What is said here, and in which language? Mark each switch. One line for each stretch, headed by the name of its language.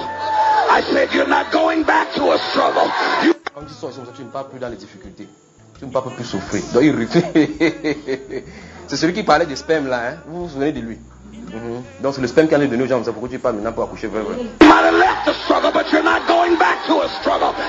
English: I said you're not going back to a struggle. You.
French: Comme tu sois, tu ne pars plus dans les difficultés. Tu ne pars plus souffrir. Donc il refait. C'est celui qui parlait de sperme là. Hein? Vous vous souvenez de lui? Donc c'est le sperme qui en est donné aux gens, c'est pourquoi tu parles maintenant pour accoucher vraiment.
English: You might have left the struggle, but you're not going back to a struggle.